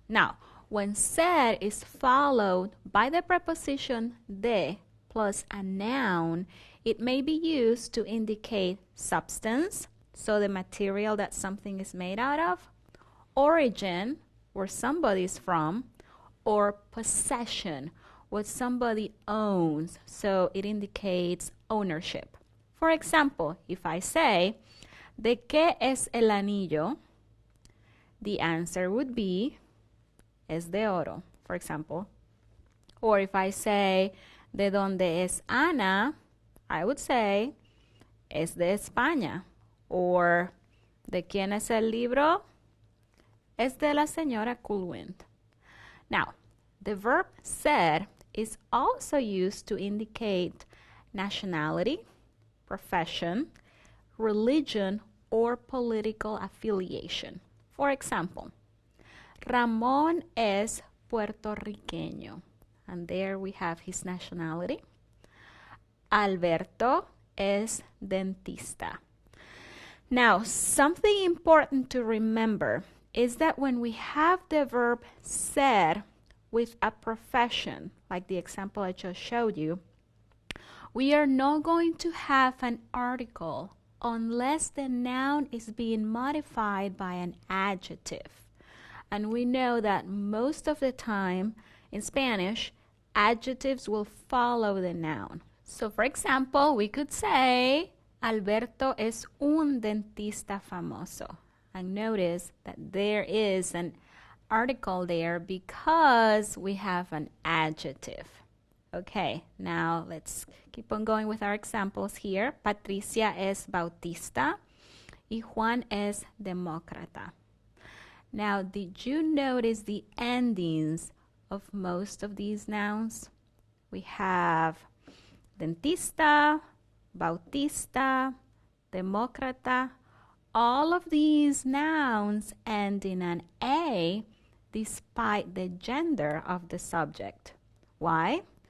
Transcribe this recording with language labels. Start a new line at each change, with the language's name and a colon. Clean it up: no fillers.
English: Now, when ser is followed by the preposition de plus a noun, it may be used to indicate substance, so the material that something is made out of, origin, where somebody is from, or possession, what somebody owns, so it indicates ownership. For example, if I say,
Spanish: ¿de qué es el anillo?
English: The answer would be,
Spanish: es de oro,
English: for example. Or if I say,
Spanish: ¿de dónde es Ana?
English: I would say,
Spanish: es de España. Or, ¿de quién es el libro? Es de la señora Coolwind.
English: Now, the verb ser is also used to indicate nationality, profession, religion, or political affiliation. For example,
Spanish: Ramón es puertorriqueño.
English: And there we have his nationality.
Spanish: Alberto es dentista.
English: Now, something important to remember is that when we have the verb ser with a profession, like the example I just showed you, we are not going to have an article unless the noun is being modified by an adjective. And we know that most of the time in Spanish, adjectives will follow the noun. So, for example, we could say,
Spanish: Alberto es un dentista famoso.
English: And notice that there is an article there because we have an adjective. Okay, now let's keep on going with our examples here.
Spanish: Patricia es bautista y Juan es demócrata.
English: Now, did you notice the endings of most of these nouns? We have dentista, bautista, demócrata. All of these nouns end in an A despite the gender of the subject. Why?